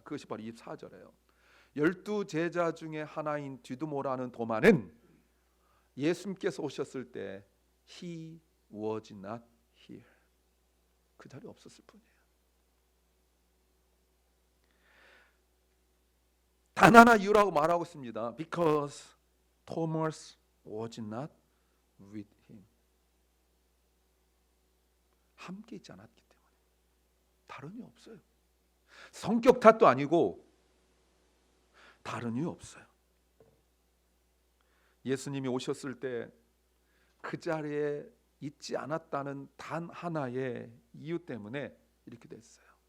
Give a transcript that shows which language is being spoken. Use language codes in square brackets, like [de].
[ko] 그것이 바로 24절이에요. 12 제자 중에 하나인 디두모라는 도마는 예수님께서 오셨을 때 [en] He was not here. [ko] 그 자리에 없었을 뿐이에요. 단 하나 이유라고 말하고 있습니다. [en] Because Thomas was not with him. [ko] 함께 있지 않았기 때문에. 다른 이유 없어요. 성격 탓도 아니고 다른 이유 없어요. 예수님이 오셨을 때 그 자리에 있지 않았다는 단 하나의 이유 때문에 이렇게 됐어요.